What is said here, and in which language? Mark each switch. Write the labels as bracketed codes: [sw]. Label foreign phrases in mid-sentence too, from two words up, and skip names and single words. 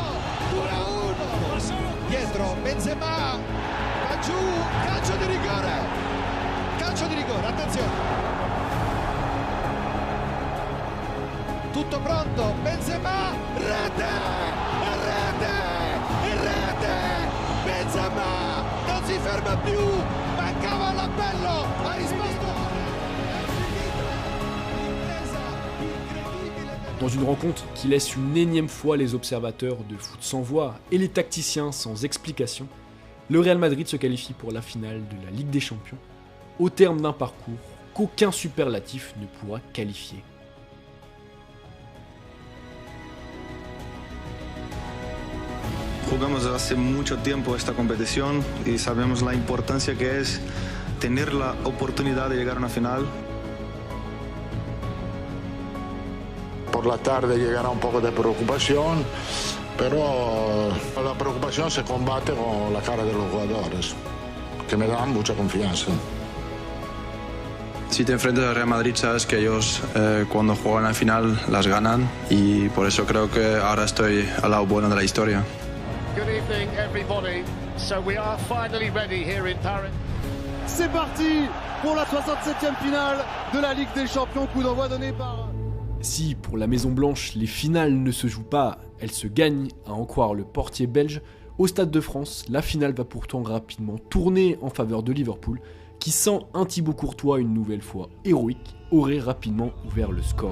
[it] 1-1, dietro Benzema, va giù, calcio di rigore, attenzione, tutto pronto, Benzema, rete, Benzema, non si ferma più, mancava l'appello, ha risposto. [fr] Dans une rencontre qui laisse une énième fois les observateurs de foot sans voix et les tacticiens sans explication, le Real Madrid se qualifie pour la finale de la Ligue des Champions, au terme d'un parcours qu'aucun superlatif ne pourra qualifier. [es] Jugamos hace mucho tiempo esta competición y sabemos la importancia que es tener la oportunidad de llegar a una final. Por la tarde llegará un poco de preocupación, pero la preocupación se combate con la cara de los jugadores, que me dan mucha confianza. Si te enfrentas al Real Madrid sabes que ellos cuando juegan la final las ganan y por eso creo que ahora estoy al lado bueno de la historia. [en] Good evening everybody. So we are finally ready here in Paris. [fr] C'est parti pour la 67e finale de la Ligue des Champions, coup d'envoi donné par... Si pour la Maison Blanche les finales ne se jouent pas, elles se gagnent, à en croire le portier belge, au Stade de France, la finale va pourtant rapidement tourner en faveur de Liverpool, qui sans un Thibaut Courtois une nouvelle fois héroïque, aurait rapidement ouvert le score.